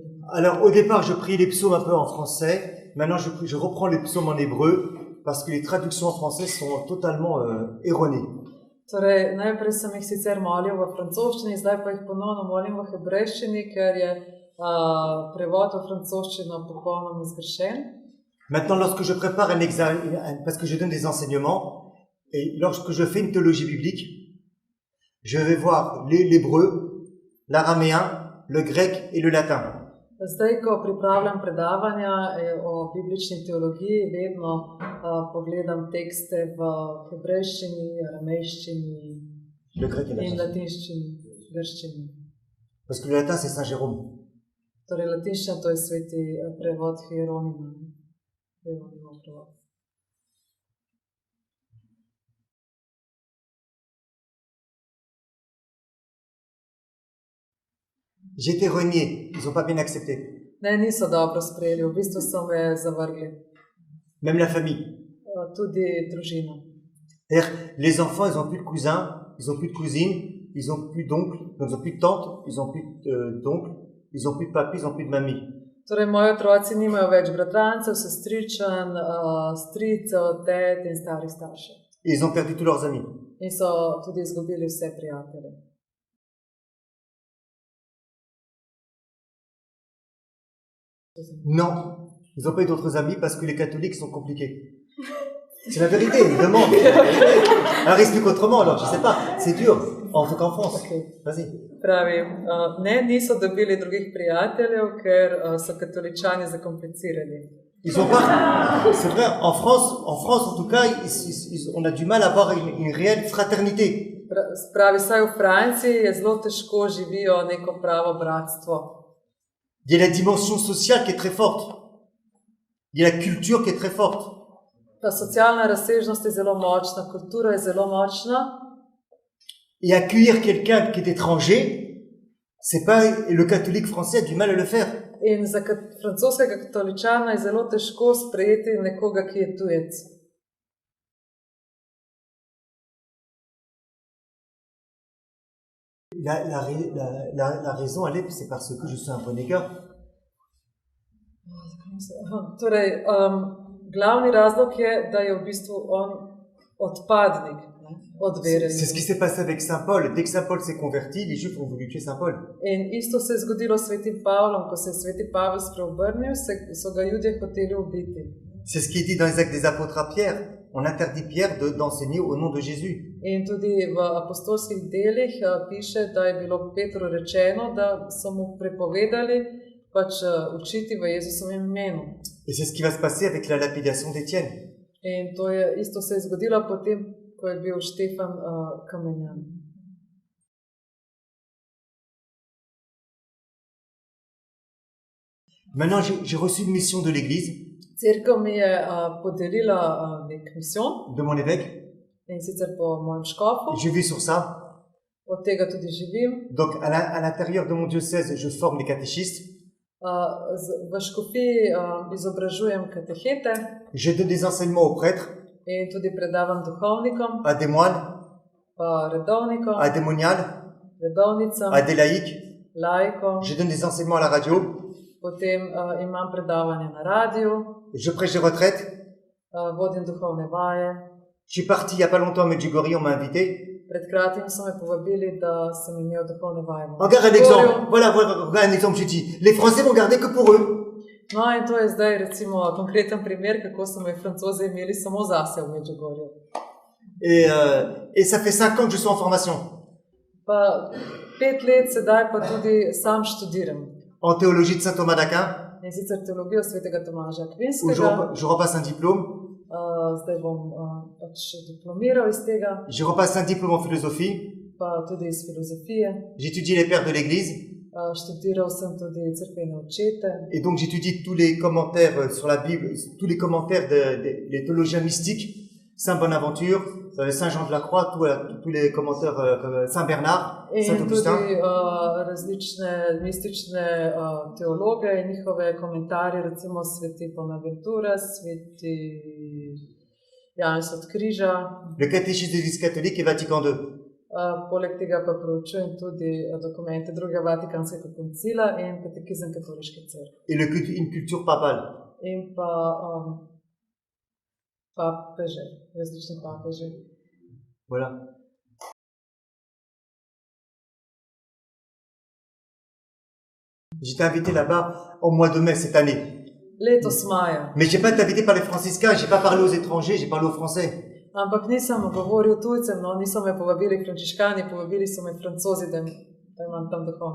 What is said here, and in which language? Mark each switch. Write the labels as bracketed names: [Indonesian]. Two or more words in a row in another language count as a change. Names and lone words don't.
[French] Alors, au départ, je priais les psaumes un peu en français. Maintenant, je reprends les psaumes en hébreu parce que les traductions en français sont totalement erronées. [Slovenian] Torej, najprej sem jih sicer molil v francoščini, zdaj pa jih ponovno molim v hebrejščini, ker je prevod v francoščino popolnoma zgrešen. [French] Maintenant, lorsque je prépare un examen, parce que je donne des enseignements, et lorsque je fais une théologie biblique, je vais voir l'hébreu, l'araméen, le grec et le latin. [Slovenian] Zdaj, ko pripravljam predavanja o biblični teologiji, vedno pogledam tekste v hebrejščini, aramejščini in latinščini, grščini. [French] Parce que le latin, c'est Saint Jérôme. [Slovenian] Torej, latinščina to je sveti prevod Hieronima. Hieronimov prevod. [French] J'ai été renié, ils n'ont pas bien accepté. [Slovenian] Ne, niso dobro sprejeli, v bistvu so me zavrgli. [French] Même la famille. [Slovenian] Tudi družina. [French] C'est-à-dire, les enfants, ils n'ont plus de cousins, ils n'ont plus de cousines, ils n'ont plus d'oncles, ils n'ont plus de tantes, ils n'ont plus d'oncles, ils n'ont plus de papis, ils n'ont plus de mamie. [Slovenian] Torej, moji otroci nimajo več bratrancev, sestričen, stricev, tet in starih staršev. [French] Et ils ont perdu tous leurs amis. [Slovenian] In so tudi izgubili vse prijatelje. [French] Non, ils n'ont pas eu d'autres amis parce que les catholiques sont compliqués. C'est la vérité, ils demandent. Alors, explique autrement, alors, je sais pas, c'est dur, en tout cas en France. Okay. Vas-y. [Slovenian] Pravi, ne, niso dobili drugih prijateljev, ker so katoličani zakomplicirani. [French] Ils ont pas, c'est vrai, en France en tout cas, on a du mal à avoir une réelle fraternité. [Slovenian] Pravi, saj v Franciji je zelo težko živijo neko pravo bratstvo. [French] Il y a la dimension sociale qui est très forte. Il y a la culture qui est très forte. [Slovenian] Ta socialna razsežnost je zelo močna, kultura je zelo močna. [French] Et accueillir quelqu'un qui est étranger, c'est pas, le catholique français a du mal à le faire. [Slovenian] In za francoskega katoličana je zelo težko sprejeti nekoga, ki je tujec. [French] La raison, elle est, c'est parce que je suis un renégat. [Slovenian] Torej, glavni razlog je, da je v bistvu on odpadnik od vere. [French] C'est ce qui s'est passé avec Saint Paul. Dès que Saint Paul s'est converti, les Juifs ont voulu tuer Saint Paul. [Slovenian] In isto se je zgodilo s svetim Pavlom, ko se je sveti Pavel spreobrnil, so ga Judje hoteli ubiti. [French] C'est ce qui est dit dans les Actes des Apôtres à Pierre. On interdit Pierre d'enseigner au nom de Jésus. [Slovenian] In tudi v apostolskih delih piše, da je bilo Petru rečeno, da so mu prepovedali pač učiti v Jezusovem imenu. [French] Et c'est ce qui va se passer avec la lapidation d'Étienne. [Slovenian] In to je isto se je zgodilo potem, ko je bil Štefan kamenjan. [French] Maintenant, j'ai reçu une mission de l'Église, [Slovenian] Cerkev mi je podelila nek misijon, [French] de mon évêque. [Slovenian] in sicer po mojem škofu, [French] Je vis sur ça. [Slovenian] od tega tudi živim. [French] Donc, à l'intérieur de mon diocèse, je forme les catéchistes. [Slovenian] V škofiji izobražujem katehete [French] Je donne des enseignements aux prêtres, [Slovenian] in tudi predavam duhovnikom, [French] à des moines, [Slovenian] pa redovnikom, [French] à des moniales, [Slovenian] redovnicam, [French] à des laïcs. [Slovenian] laikom. [French] Je donne des enseignements à la radio. [Slovenian] Potem imam predavanje na radiju, [French] Je prêche des retraites. [Slovenian] vodim duhovne vaje. [French] Je suis parti il n'y a pas longtemps à Medjugorje, on m'a invité. [Slovenian] Pred kratkim so me povabili, da sem imel duhovne vaje. [French] Regarde un exemple. Voilà, regarde un exemple, je dis. Les Français vont garder que pour eux. [Slovenian] No in to je zdaj recimo konkreten primer, kako so me Francozi imeli samo zase v Medjugorju. [French] Et ça fait 5 ans que je suis en formation. [Slovenian] Pa 5 let sedaj pa tudi sam študiram. [French] En théologie de saint Thomas d'Aquin. [Slovenian] In sicer teologijo svetega Tomaža [French] Où [Slovenian] Akvinskega. [French] je repasse un diplôme. [Slovenian] Zdaj bom pač diplomiral iz tega, [French] Je repasse un diplôme en philosophie. [Slovenian] pa tudi iz filozofije. [French] J'étudie les pères de l'Église. [Slovenian] Študiral sem tudi cerkvene očete. [French] Et donc j'étudie tous les commentaires sur la Bible, tous les commentaires des théologiens mystiques. Saint Bonaventure, Saint Jean de la Croix, tous les commentaires, Saint Bernard, Saint [Slovenian] In [French] Augustin. [Slovenian] tudi različne mistične teologe in njihove komentarje, recimo sveti Bonaventura, sveti Janez od Križa. [French] Le catéchisme de l'Église catholique et Vatican II. [Slovenian] Poleg tega pa preučujem tudi dokumente drugega Vatikanskega koncila in katekizem katoliške cerkve. [French] Et une culture papale. [Slovenian] In pa papeže, različne papeže. [French] Voilà. J'étais invité là-bas au mois de mai cette année. [Slovenian] Letos maja. [French] Mais j'ai pas été invité par les franciscains, j'ai pas parlé aux étrangers, j'ai parlé aux Français. [Slovenian] Ampak nisem govoril tujcem, no, niso me povabili frančiškani, povabili so me Francozi, da imam tam duhovne.